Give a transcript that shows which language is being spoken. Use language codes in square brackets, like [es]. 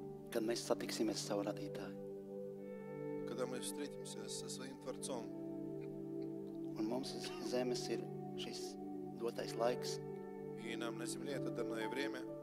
[lv] kad mēs satiksimies ar savu radītāju. [ru] когда мы встретимся со своим Творцом. [lv] Un mums uz zemes ir šis dotais laiks, [ru] И нам на земле это данное время,